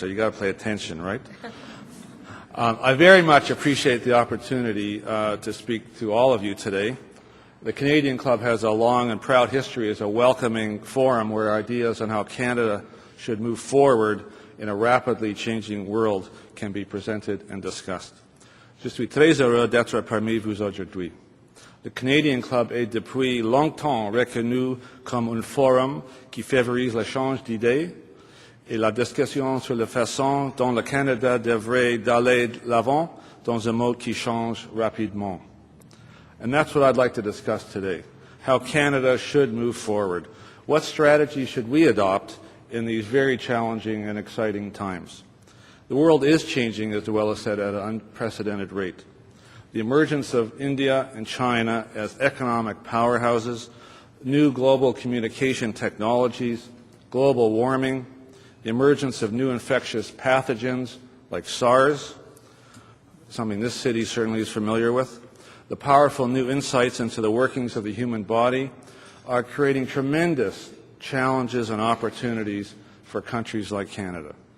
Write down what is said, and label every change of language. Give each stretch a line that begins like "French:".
English: So you got to pay attention, right? I very much appreciate the opportunity to speak to all of you today. The Canadian Club has a long and proud history as a welcoming forum where ideas on how Canada should move forward in a rapidly changing world can be presented and discussed.
French: Je suis très heureux d'être parmi vous aujourd'hui. Le Canadian Club est depuis longtemps reconnu comme un forum qui favorise l'échange d'idées et la discussion sur la façon dont le Canada devrait aller de l'avant dans un monde qui change rapidement.
English: And that's what I'd like to discuss today, how Canada should move forward. What strategy should we adopt in these very challenging and exciting times? The world is changing, as Noella said, at an unprecedented rate. The emergence of India and China as economic powerhouses, new global communication technologies, global warming, the emergence of new infectious pathogens like SARS, something this city certainly is familiar with, the powerful new insights into the workings of the human body are creating tremendous challenges and opportunities for countries like Canada.